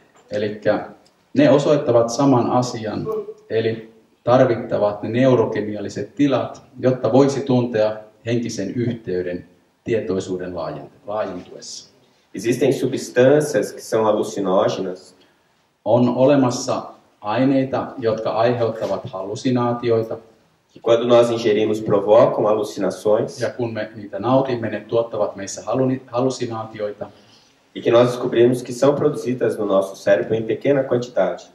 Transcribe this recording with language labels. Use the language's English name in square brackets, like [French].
[Finnish] Eli ne osoittavat saman asian, eli tarvittavat ne neurokemialliset tilat, jotta voisi tuntea henkisen yhteyden tietoisuuden laajentuessa. [Portuguese] Existem substâncias que são alucinógenas. [Finnish] On olemassa aineita, jotka aiheuttavat hallusinaatioita. [Portuguese] Que quando nós ingerimos provocam alucinações. [Finnish] Ja kun me niitä nautimme, ne tuottavat meissä hallusinaatioita. [Portuguese] E que nós descobrimos que são produzidas no nosso cérebro em pequena quantidade.